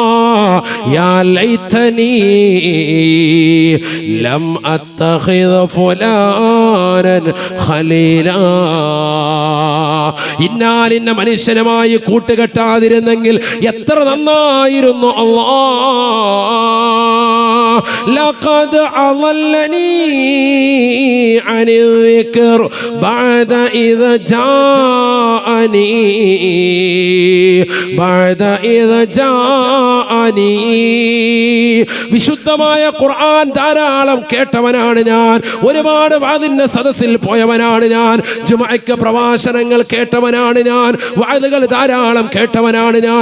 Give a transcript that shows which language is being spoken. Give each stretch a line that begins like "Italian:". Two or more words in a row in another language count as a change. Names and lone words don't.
Arabic: يا ليتني لم أتخذ فلانا خليلا.
Malayalam: ഇന്നാലിന്ന മനുഷ്യനുമായി കൂട്ടുകെട്ടാതിരുന്നെങ്കിൽ എത്ര നന്നായിരുന്നു അല്ലാ.
Arabic: لقد أضلني عن الذكر بعد إذا جاءني
Malayalam: വിശുദ്ധമായ ഖുർആൻ ധാരാളം കേട്ടവനാണ് ഞാൻ. ഒരുപാട് വാദിന്റെ സദസ്സിൽ പോയവനാണ് ഞാൻ. ജുമഅക്ക് പ്രഭാഷണങ്ങൾ കേട്ടവനാണ് ഞാൻ. വാദുകൾ ധാരാളം കേട്ടവനാണ് ഞാൻ.